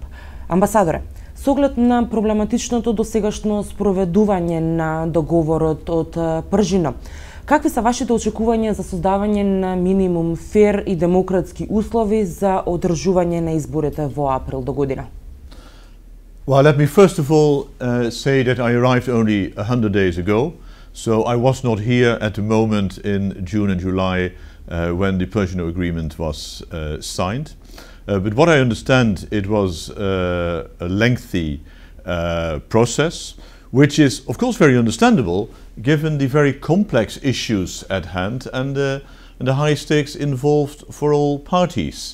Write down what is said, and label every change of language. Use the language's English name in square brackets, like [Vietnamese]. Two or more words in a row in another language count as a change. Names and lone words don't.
[Macedonian] Амбасадоре, со оглед на проблематичното досегашно спроведување на договорот од Пржино, какви се вашите очекувања за создавање на минимум фер и демократски услови за одржување на изборите во април до година? [English] Well, let me first of all say that I arrived only 100 days ago, so I was not here at the moment in June and July when the Persian Agreement was signed. But what I understand, it was a lengthy process, which is of course very understandable given the very complex issues at hand and the high stakes involved for all parties.